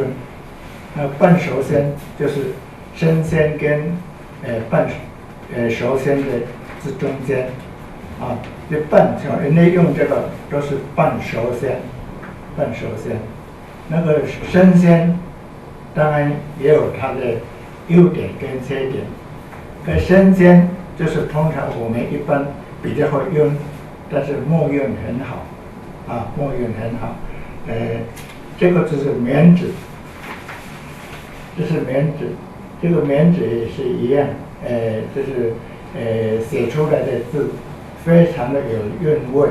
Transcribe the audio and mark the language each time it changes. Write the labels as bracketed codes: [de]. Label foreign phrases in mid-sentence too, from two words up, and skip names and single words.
[zh] 那半熟笺就是生笺跟熟笺的這中間這半人家用這個都是半熟笺，半熟笺。那個生笺當然也有它的優點跟缺點。生笺就是通常我們一般比較會用，但是墨韻很好墨韻很好。這個就是棉紙，這是棉紙，這個棉紙也是一樣，就是寫出來的字非常的有韻味。